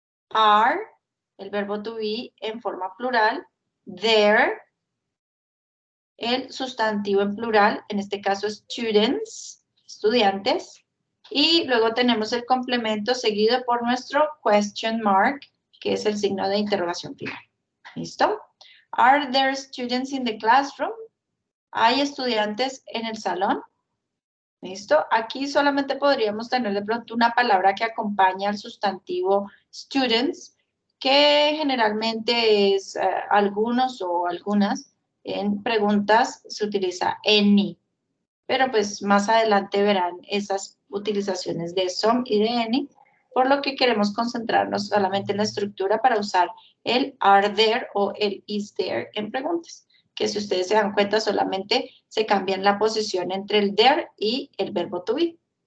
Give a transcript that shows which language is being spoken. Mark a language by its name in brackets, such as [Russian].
[Spanish] Are, el verbo to be en forma plural, there, el sustantivo en plural, en este caso students, estudiantes, y luego tenemos el complemento seguido por nuestro question mark, que es el signo de interrogación final. ¿Listo? [English] Are there students in the classroom? [Spanish] ¿Hay estudiantes en el salón? ¿Listo? Aquí solamente podríamos tener de pronto una palabra que acompaña al sustantivo students, que generalmente es algunos o algunas. En preguntas se utiliza any, pero pues más adelante verán esas utilizaciones de some y de any, por lo que queremos concentrarnos solamente en la estructura para usar el [English] are there [Spanish] o el [English] is there [Spanish] en preguntas, que si ustedes se dan cuenta solamente se cambian la posición entre el there y el verbo to be.